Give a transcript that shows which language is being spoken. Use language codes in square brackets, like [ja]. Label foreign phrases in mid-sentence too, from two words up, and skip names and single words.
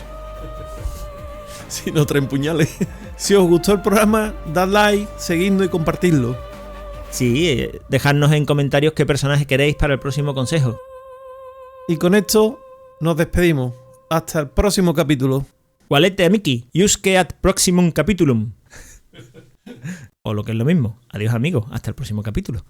[es] Si no traen puñales. Si os gustó el programa, dad like, seguidnos y compartidlo. Sí, dejadnos en comentarios qué personaje queréis para el próximo consejo. Y con esto nos despedimos. Hasta el próximo capítulo. [la] Valete amici, jusque ad proximum capitulum. [es] O lo que es lo mismo. Adiós amigos, hasta el próximo capítulo.